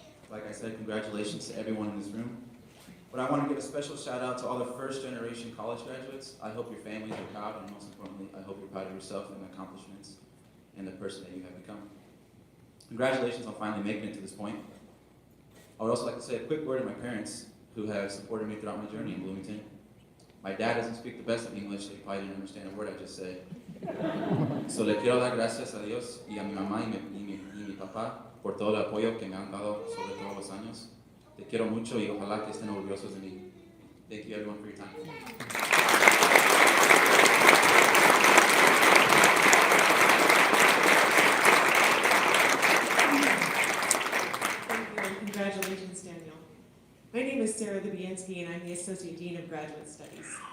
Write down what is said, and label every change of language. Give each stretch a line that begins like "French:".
English: Like I said, congratulations to everyone in this room. But I want to give a special shout out to all the first generation college graduates. I hope your families are proud, and most importantly, I hope you're proud of yourself and the accomplishments and the person that you have become. Congratulations on finally making it to this point. I would also like to say a quick word to my parents who have supported me throughout my journey in Bloomington. My dad doesn't speak the best of English, so he probably didn't understand a word I just said. So
Spanish: le quiero dar gracias a Dios y a mi mamá y mi papá por todo el apoyo que me han dado sobre todos los años. Te quiero mucho y ojalá que estén orgullosos de mí.
English: Thank you everyone for your time. Thank you, and congratulations, Daniel. My name is Sarah Lubianski, and I'm the Associate Dean of Graduate Studies.